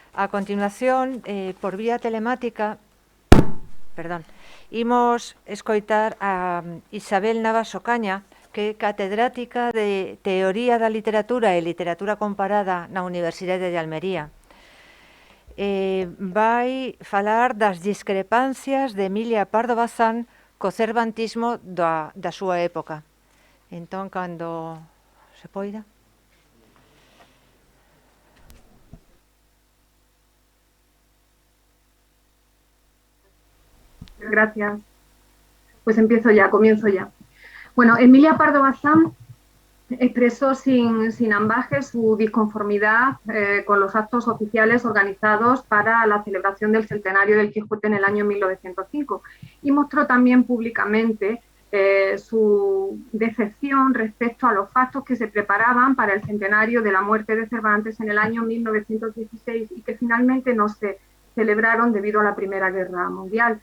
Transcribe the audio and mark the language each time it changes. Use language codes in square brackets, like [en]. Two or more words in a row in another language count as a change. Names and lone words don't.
[gl] A continuación, por vía telemática, imos escoitar a Isabel Navas Ocaña, que é catedrática de Teoría da Literatura e Literatura Comparada na Universidade de Almería. Vai falar das discrepancias de Emilia Pardo Bazán co cervantismo da súa época. Entón, cando se poida. [es] Gracias. Pues comienzo ya. Bueno, Emilia Pardo Bazán expresó sin ambajes su disconformidad con los actos oficiales organizados para la celebración del centenario del Quijote en el año 1905 y mostró también públicamente su decepción respecto a los actos que se preparaban para el centenario de la muerte de Cervantes en el año 1916 y que finalmente no se celebraron debido a la Primera Guerra Mundial.